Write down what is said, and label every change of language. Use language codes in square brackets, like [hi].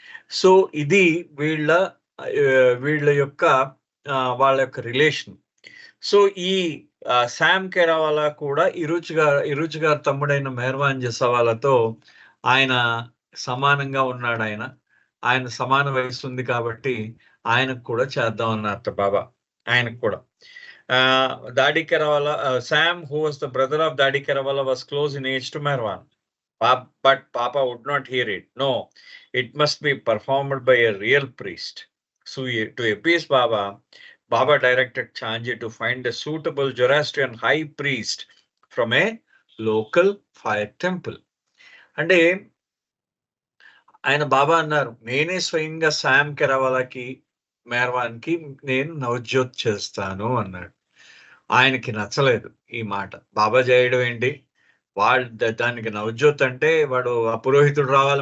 [te] So, ఇది వీళ్ళ యొక్క వాళ్ళ యొక్క రిలేషన్. సో, ఈ శామ్ కెరవాలా కూడా ఇరుచ్ గారి తమ్ముడైన మెహర్వాన్ జసావాలాతో ఆయన సమానంగా ఉన్నాడు. ఆయన సమాన వయసు ఉంది కాబట్టి ఆయనకు కూడా చేద్దాం అన్నారట బాబా. ఆయనకు కూడా దాడి కెరవాలా [en] Sam, who was the brother of Dadi Keravala, was close in age to Meherwan. But Papa would not hear it. No, it must be performed by a real priest. So, to appease Baba, Baba directed Chanji to find a suitable Zoroastrian high priest from a local fire temple. అంటే [te] ఆయన బాబా అన్నారు, నేనే స్వయంగా Sam కెరవాలకి మెహర్వాన్కి నేను నవజ్యోత్ చేస్తాను అన్నాడు. ఆయనకి నచ్చలేదు ఈ మాట. బాబా చేయడం ఏంటి, వాళ్ళు దానికి నవజ్యోత్ అంటే వాడు ఆ పురోహితుడు రావాలి.